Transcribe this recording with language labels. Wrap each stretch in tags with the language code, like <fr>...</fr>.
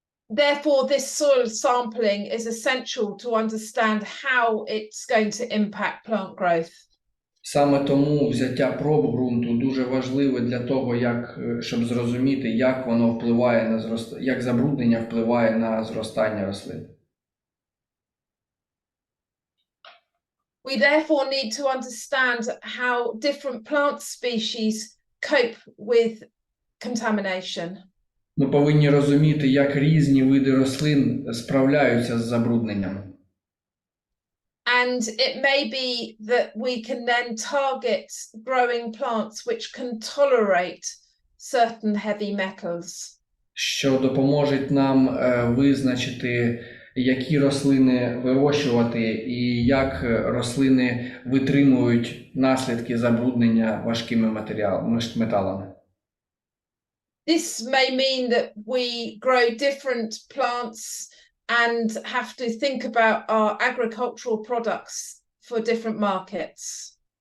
<en>Therefore, this soil sampling is essential to understand how it's going to impact plant growth.</en> <uk>Саме тому взяття проб ґрунту дуже важливе для того, щоб зрозуміти, як воно впливає як забруднення впливає на зростання рослин.</uk> <en>We therefore need to understand how different plant species cope with contamination.</en> <uk>Ми повинні розуміти, як різні види рослин справляються з забрудненням.</uk> <en>And it may be that we can then target growing plants which can tolerate certain heavy metals.</en> <uk>Що допоможе нам визначити, які рослини вирощувати і як рослини витримують наслідки забруднення важкими металами.</uk> <en>This may mean that we grow different plants and have to think about our agricultural products for different markets.</en>